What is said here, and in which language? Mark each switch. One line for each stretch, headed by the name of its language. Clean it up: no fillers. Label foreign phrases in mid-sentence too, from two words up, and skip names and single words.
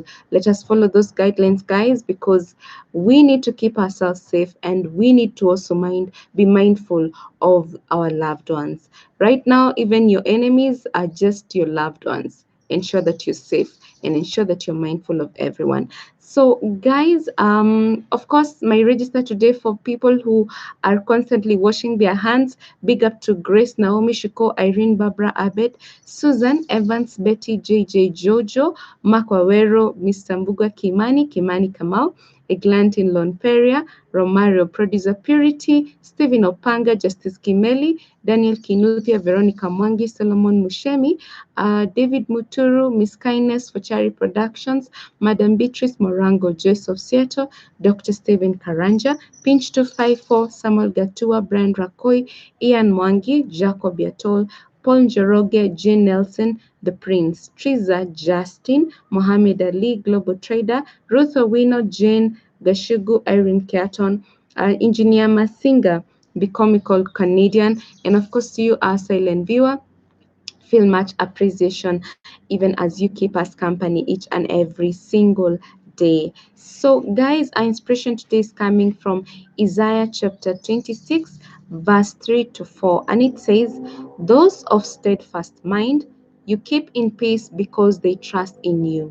English: Let us follow those guidelines, guys, because we need to keep ourselves safe and we need to also be mindful of our loved ones. Right now, even your enemies are just your loved ones. Ensure that you're safe and ensure that you're mindful of everyone. So, guys, of course, my register today for people who are constantly washing their hands. Big up to Grace, Naomi, Shuko, Irene, Barbara, Abed, Susan, Evans, Betty, JJ, Jojo, Mark Wawero, Mr. Mbuga, Kimani Kamau, Eglantin Lonperia, Romario Producer Purity, Stephen Opanga, Justice Kimeli, Daniel Kinuthia, Veronica Mwangi, Solomon Mushemi, David Muturu, Miss Kindness for Chari Productions, Madam Beatrice Morango, Joyce of Seattle, Dr. Stephen Karanja, Pinch 254, Samuel Gatua, Brian Rakoi, Ian Mwangi, Jacob Yatol, Paul Njoroge, Jane Nelson, The Prince, Triza Justin, Mohammed Ali, Global Trader, Ruth Owino, Jane Gashugu, Irene Keaton, Engineer Masinga, the comical Canadian, and of course you, our silent viewer, feel much appreciation even as you keep us company each and every single day. So, guys, our inspiration today is coming from Isaiah chapter 26, verse 3 to 4, and it says, "Those of steadfast mind you keep in peace because they trust in you.